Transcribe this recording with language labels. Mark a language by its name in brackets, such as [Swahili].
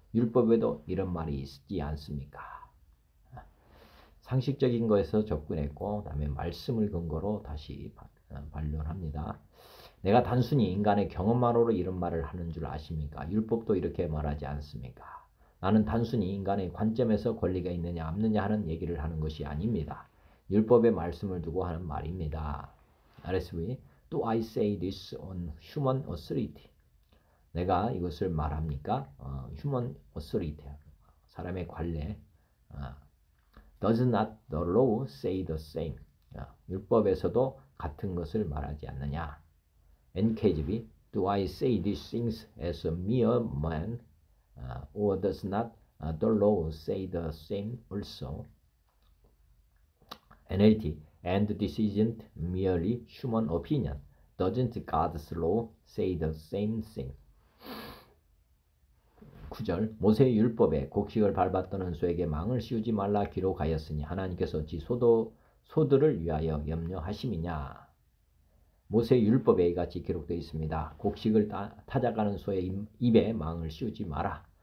[Korean] 율법에도 이런 말이 있지 않습니까? 상식적인 것에서 접근했고 그다음에 말씀을 근거로 다시 반론합니다. 내가 단순히 인간의 경험만으로 이런 말을 하는 줄 아십니까? 율법도 이렇게 말하지 않습니까? 나는 단순히 인간의 관점에서 권리가 있느냐 없느냐 하는 얘기를 하는 것이 아닙니다. 율법의 말씀을 두고 하는 말입니다. [English] RSV Do I say this on human authority? [Korean] 내가 이것을 말합니까? [English] human authority, [Korean] 사람의 관례. [English] Does not the law say the same? [Korean] 율법에서도 같은 것을 말하지 않느냐? [English] NKJV Do I say these things as a mere man? Or does not the law say the same also? NLT And this isn't merely human opinion. Doesn't God's law say the same thing? [Korean] 9절 모세의 율법에 곡식을 밟았던 원수에게 망을 씌우지 말라 기록하였으니 하나님께서 어찌 소들을 위하여 염려하심이냐? 모세 율법에 이같이 기록되어 있습니다. 곡식을 타작하는 소의 입에 망을 씌우지 마라.